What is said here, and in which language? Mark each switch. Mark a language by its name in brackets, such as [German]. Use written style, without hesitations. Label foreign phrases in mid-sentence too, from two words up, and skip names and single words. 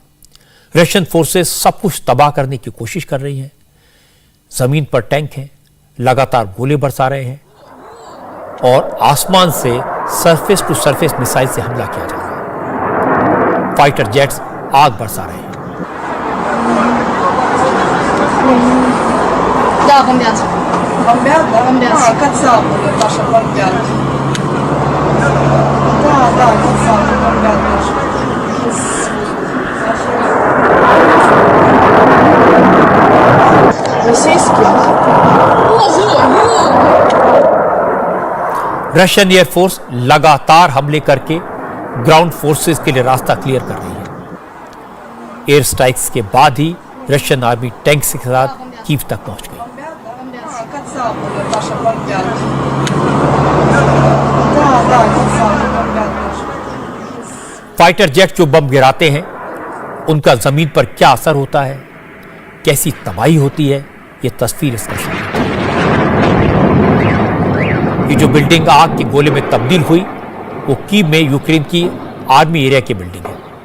[English] Russian forces [Hindi] सब कुछ तबाह करने की कोशिश कर रही हैं। जमीन पर टैंक हैं, लगातार गोले बरसा रहे हैं और आसमान से [English] surface to surface missile [Hindi] से हमला किया जा रहा है। [English] fighter jets [Hindi] आग बरसा रहे हैं। [Russian] Бомбят, да? Бомбят. Кацапы, Наташа, бомбят. Да, кацапы бомбят наши. Российские? [English] Russian Air Force [Hindi] लगातार हमले करके [English] ground forces [Hindi] के लिए रास्ता क्लियर कर रही है। [English] air strikes [Hindi] के बाद ही [English] Russian army tanks [Hindi] के साथ कीव तक पहुंच गई। [Russian] Кацапы, Наташа, бомбят. Да, кацапы бомбят наши. [English] fighter jet [Hindi] जो बम गिराते हैं, उनका जमीन पर क्या असर होता है, कैसी तबाही होती है, ये तस्वीर इसका शामिल है। ये जो बिल्डिंग आग के गोले में तब्दील हुई, वो कीव में यूक्रेन की [English] army area [Hindi] की बिल्डिंग है।